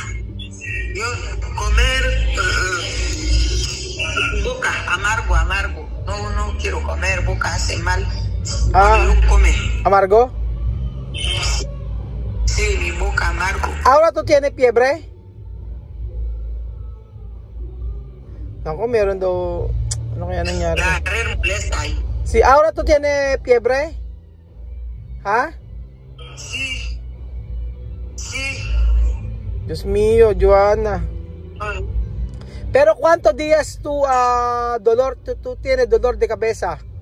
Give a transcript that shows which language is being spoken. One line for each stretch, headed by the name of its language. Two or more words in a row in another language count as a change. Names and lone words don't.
Spanish: Yo comer boca, amargo. no quiero comer, boca hace mal. Ah, Yo come. ¿amargo? Sí, mi boca amargo. ¿Ahora tú tienes fiebre?
Filipino: Naku, meron daw, ano kaya nangyari?
Spanish: Agarré un bless ahí. Sí, ¿ahora tú tienes fiebre? ¿Ah? Sí. Sí. Dios mío, Joanna. Ay, Pero ¿cuántos días tú, tú tienes dolor de cabeza?